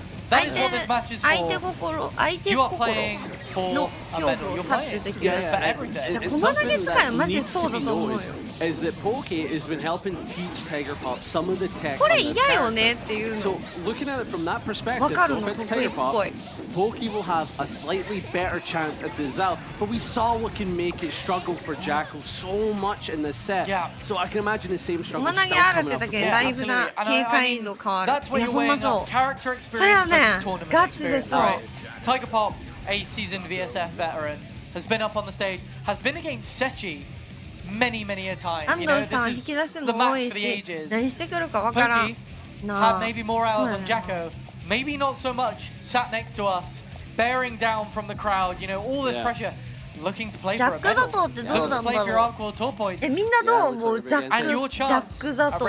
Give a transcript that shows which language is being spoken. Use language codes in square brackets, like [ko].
[ja] 相手心の恐怖を察知できるし、駒投げ使いはマジでそうだと思うよ。 [en] Is that Pokey has been helping teach Tiger Pop some of the tech. [ja] これ嫌よねっていうの。 [en] So looking at it from that perspective, if it's Tiger Pop, Pokey will have a slightly better chance at Zal. But we saw what can make it struggle for Jackal so much in this set. Yeah. So I can imagine the same struggle. [ja] 駒投げあるってだけでだいぶな警戒度変わる。いやほんまそう。そうやねん。ガチでそう。 [en] Tiger Pop, a seasoned VSF veteran, has been up on the stage, has been against Sechi many a time. [ja] アンドルさん引き出しも多いし、何してくるかわからん。 [en] had maybe more hours on Jacko, maybe not so much. Sat next to us, bearing down from the crowd. You know all this pressure, looking to play for a medal. [ja] ジャックザトウってどうなんだろう。みんなどう思うジャックザトウ。